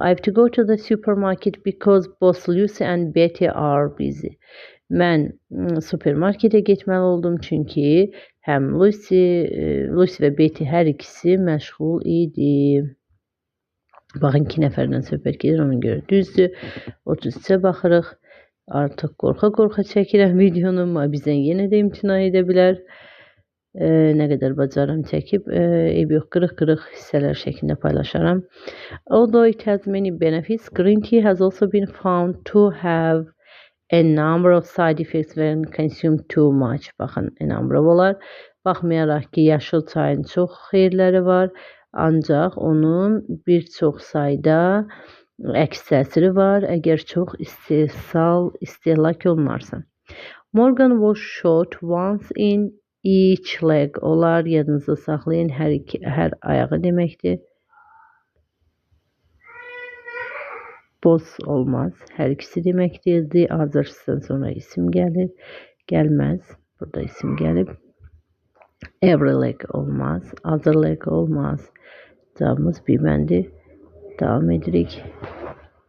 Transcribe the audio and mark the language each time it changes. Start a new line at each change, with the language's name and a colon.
English: I have to go to the supermarket because both Lucy and Betty are busy.
Azerbaijani: Mən supermarketə getməli oldum, çünki həm Lucy və Betty hər ikisi məşğul idi. Baxın, 2 nəfərdən söhbət gedir, ona görə düzdür. 33-ə baxırıq. Artıq qorxa-qorxa çəkirəm videonu, amma bizdən yenə də imtina edə bilər. Nə qədər bacarım çəkib, eyb yox, qırıq-qırıq hissələr şəklində paylaşaram.
English: Although it has many benefits, green tea has also been found to have a number of side effects when consumed too much.
Azerbaijani: Baxın,
English: a number of
Azerbaijani: olar. Baxmayaraq ki, yaşıl çayın çox xeyirləri var, ancaq onun bir çox sayda əks təsiri var, əgər çox istehlak olunarsa.
English: Morgan was shot once in each leg
Azerbaijani: olar, yadınızda saxlayın, hər ayağı deməkdir. Both olmaz, hər ikisi deməkdir. Hazırsızdan sonra isim gəlir, gəlməz, burada isim gəlib.
English: Every leg
Azerbaijani: olmaz,
English: other leg
Azerbaijani: olmaz. Cavabımız bir bəndi. Davam edirik.